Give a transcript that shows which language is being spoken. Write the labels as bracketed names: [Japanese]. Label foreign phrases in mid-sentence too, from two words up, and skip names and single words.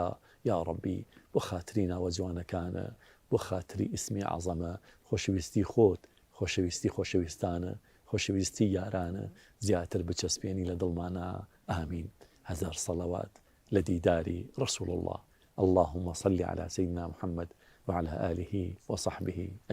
[Central Kurdish] یا ڕەبی بۆ خاتری ناوە جوانەکانە، بۆ خاتری ئیسمی عەزەمە، خۆشەویستی خۆت، خۆشەویستی خۆشەویستانە، خۆشەویستی یارانە زیاتر بچەسپێنی لە دڵمانە. ئامین. هەزار سەڵەوات لە دیداری ڕەسوول الله. [Arabic] اللهم صل على سيدنا محمد وعلى آله وصحبه